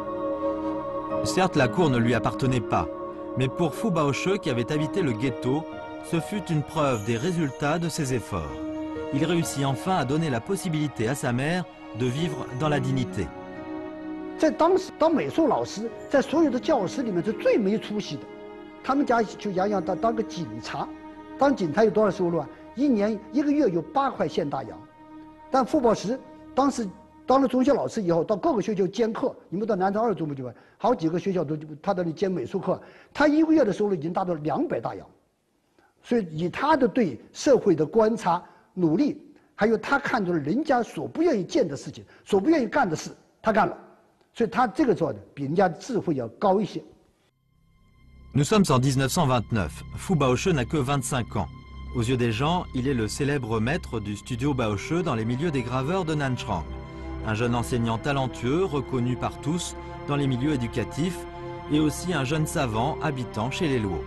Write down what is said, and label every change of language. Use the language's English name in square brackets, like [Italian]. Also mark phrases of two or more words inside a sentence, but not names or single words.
[French] Certes, la cour ne lui appartenait pas, mais pour Fu Baoche, qui avait habité le ghetto, Ce fut une preuve des résultats de ses efforts. Il réussit enfin à donner la possibilité à sa mère de vivre dans la dignité. [Chinese] 在当时当美术老师，在所有的教师里面是最没出息的。他们家就洋洋当个警察，当警察有多少收入啊？一个月有8块现大洋。但傅抱石当时当了中学老师以后，到各个学校兼课。你们到南昌2中部去吧，好几个学校都他在那里兼美术课，他一个月的收入已经达到200大洋。所以以他的对社会的观察、努力，还有他看中了人家所不愿意见的事情、所不愿意干的事，他干了。所以他这个做的比人家智慧要高一些。 [French] Nous sommes en 1929. Fu Baoche n'a que 25 ans. Aux yeux des gens, il est le célèbre maître du studio Baoche dans les milieux des graveurs de Nanchang. Un jeune enseignant talentueux, reconnu par tous dans les milieux éducatifs, et aussi un jeune savant habitant chez les Luo.